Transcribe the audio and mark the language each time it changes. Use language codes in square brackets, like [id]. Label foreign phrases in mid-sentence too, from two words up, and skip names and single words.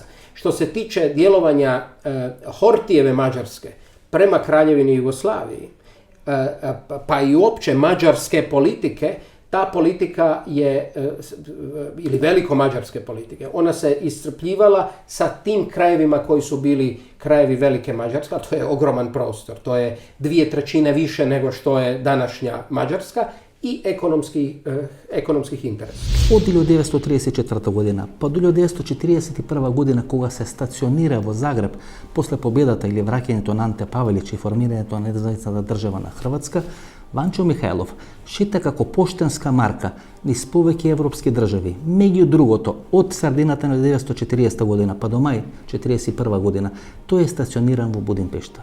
[hr] Što se tiče djelovanja Hortijeve Mađarske prema Kraljevini Jugoslaviji, pa i uopće mađarske politike, ta politika je, ili veliko-mađarske politike, ona se iscrpljivala sa tim krajevima koji su bili krajevi Velike Mađarske, a to je ogroman prostor, to je 2/3 više nego što je današnja Mađarska, i ekonomskih interesa. [mk] Од 1934 година па до 1941 година кога се стационира во Загреб после победата или враќањето на Анте Павелич и формирањето на независна држава на Хрватска, Ванчо Михајлов шита како поштенска марка низ повеќе европски држави. Меѓу другото, од средината на 1940 година па до мај 1941 година, тој е стациониран во Будимпешта.